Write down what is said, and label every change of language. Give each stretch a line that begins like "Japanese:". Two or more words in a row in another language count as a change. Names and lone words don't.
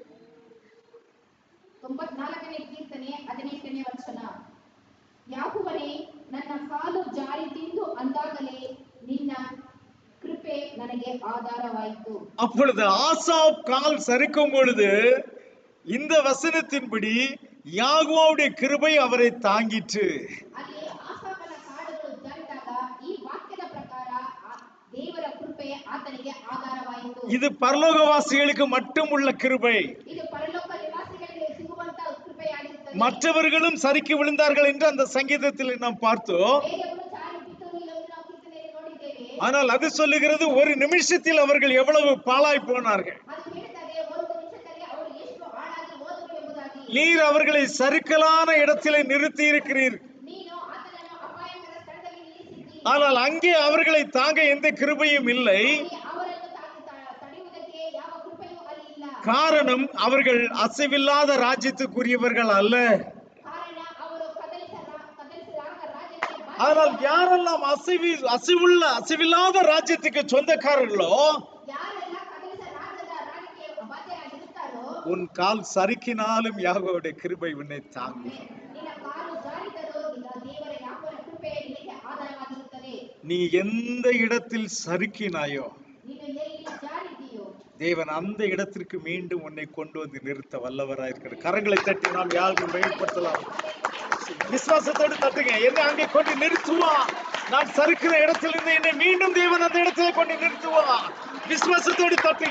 Kannada: 94ನೇ ಕೀರ್ತನೆ 18ನೇ ವಚನ. ಯಾಹುವನೇ, ನನ್ನ ಕಾಲು ಜಾರಿ ತಿಂದು ಅಂದಾಗಲೇ ನಿನ್ನ கிருபை ನನಗೆ ஆதாரவாயிತು.
Tamil: அப்பொழுது ஆசாப் கால் சறுக்கும் பொழுது இந்த வசனத்தின்படி யாகுவாவுடைய கிருபை அவரை தாங்கிற்று.
Kannada: ಅಲ್ಲಿ ಆಸಾಫನ ಕಾಲುಗಳು ಜಾರಿದಾಗ ಈ ವಾಕ್ಯದ ಪ್ರಕಾರ ದೇವರ ಕೃಪೆ ಆತನಿಗೆ ಆಧಾರವಾಯಿತು.
Tamil: இது பரலோகவாசிகளுக்கு மட்டும் உள்ள கிருபை.
Kannada: ಇದು ಪರಲೋಕ ನಿವಾಸಿಗಳಿಗೆ ಸಿಗುವಂತ ಕೃಪೆಯಾಗಿರುತ್ತದೆ.
Tamil: மற்றவர்களும் சறுக்கி விழுந்தார்கள் என்று அந்த சங்கீதத்தில் நாம் பார்த்தோம்.
Kannada: ಬೇರೆಯವರು ಜಾರಿ ಬಿದ್ದರು ಎಂದು ನಾವು ಕೀರ್ತನೆಯಲ್ಲಿ ನೋಡಿದ್ದೇವೆ.
Tamil: ஆனால் அது சொல்லுகிறது ஒரு நிமிஷத்தில் அவர்கள் எவ்வளவு பாழாய் போனார்கள்.
Kannada: ಅದು ಹೇಳ್ತದೆ ಒಂದು ನಿಮಿಷದಲ್ಲಿ ಅವರು ಎಷ್ಟು ಹಾಳಾಗಿ ಹೋದರು ಎಂಬುದಾಗಿ.
Tamil: நீர் அவர்களை சறுக்கலான இடத்திலே நிறுத்தி இருக்கிறீர்.
Kannada: ನೀನು ಆತನನ್ನು ಅಪಾಯಕರ ಸ್ಥಳದಲ್ಲಿ ನಿಲ್ಲಿಸಿದ್ದೀ.
Tamil: ஆனால் அங்கே அவர்களை தாங்க எந்த கிருபையும் இல்லை.
Kannada: ಅವರನ್ನು ತಡೆಯುವುದಕ್ಕೆ ಯಾವ ಕೃಪೆಯೂ ಅಲ್ಲಿ ಇಲ್ಲ.
Tamil: காரணம் அவர்கள் அசைவில்லாத ராஜ்யத்துக்குரியவர்கள் அல்ல.
Kannada: ಕಾರಣ ಅವರು ಕದಲಿಸಲಾದ ರಾಜ್ಯಕ್ಕೆ
Tamil: ஆனால் யாரெல்லாம் அசைவில்லாத ராஜ்யத்துக்கு சொந்தக்காரர்களோ,
Kannada: ಯಾರೆಲ್ಲ ಕದಲಿಸ ರಾಜ್ಯಕ್ಕೆ ಬಾಧ್ಯರಾಗಿರುತ್ತಾರೋ,
Tamil: உன் கால் சறுக்கினாலும் யாகோவுடைய கிருபை உன்னை தாங்கும்.
Kannada: ನಿನ್ನ ಕಾಲು ಜಾರಿದರೂ ದೇವರ ಯಾವನ ಕೃಪೆ ನಿನಗೆ ಆಧಾರವಾಗಿರುತ್ತದೆ.
Tamil: நீ எந்த இடத்தில் சறுக்கினாயோ
Kannada: ನೀನು ಎಲ್ಲಿ ಜಾರಿದ್ದೀಯೋ
Tamil: தேவன் அந்த இடத்திற்கு மீண்டும் உன்னை கொண்டு வந்து நிறுத்த வல்லவராயிருக்கிறார். கரங்களை தட்டி நாம் யாரும் மேம்படுத்தலாம். விசுவாசத்தோடு தட்டுங்க. என்னை அங்கே கொண்டு நிறுத்துவான். நான் சறுக்கிற இடத்திலிருந்து என்னை மீண்டும் தேவன் அந்த இடத்துல கொண்டு நிறுத்துவான். விசுவாசத்தோடு தட்டுங்க.